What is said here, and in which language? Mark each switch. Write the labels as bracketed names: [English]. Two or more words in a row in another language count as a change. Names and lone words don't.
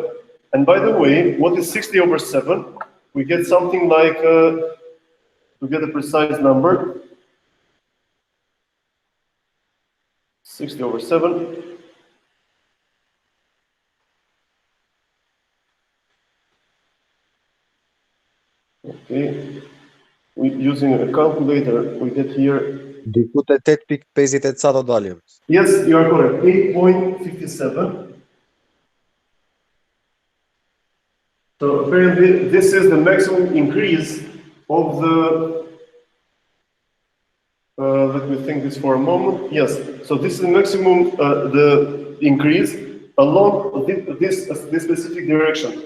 [English] And by the way, what is 60 over 7? We get something like, to get a precise number, 60 over 7. Okay, using a calculator, we get here. [Albanian] Di ku të 8.50 sa do dalim? [English] Yes, you are correct, 8.57. So apparently this is the maximum increase of the, let me think this for a moment. Yes, so this is the maximum, the increase along this specific direction.